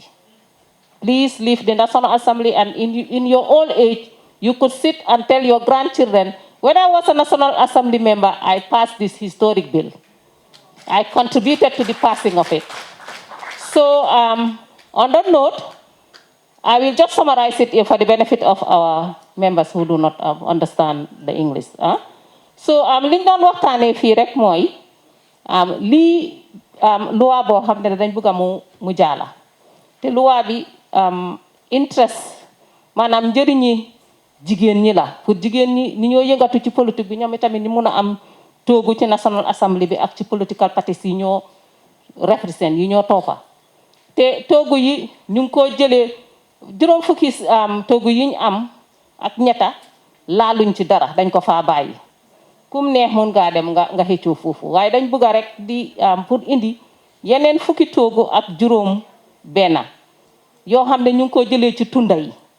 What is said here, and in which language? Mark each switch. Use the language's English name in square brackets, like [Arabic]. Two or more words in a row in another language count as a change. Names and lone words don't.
[English] Please leave the National Assembly, and in your old age, you could sit and tell your grandchildren, when I was a National Assembly member, I passed this historic bill. I contributed to the passing of it. So on that note, I will just summarize it for the benefit of our members who do not understand the English. [Wolof] So li ñu doon waxtaanee fii rek mooy lii loi boo xam ne dañ bëgg a mu jaala te loi bi interest maanaam njëriñi jigéen ñi la pour jigéen ñi ni ñoo yëngatu ci politique bi ñoom itamit ni mun a am toogu ci National Assembly bi ak ci [English] political parties [Wolof] yi ñoo represent yi ñoo toppa te toogu yi ñu ngi ko jëlee juróom fukki toogu yi ñu am ak ñetta laaluñ ci dara dañ ko faa bàyyi kum neex mun ngaa dem nga xëccoo foofu waaye dañ bëgg rek di pour indi yeneen fukki toogu ak juróom benn yoo xam ne ñu ngi ko jëlee ci tunda yi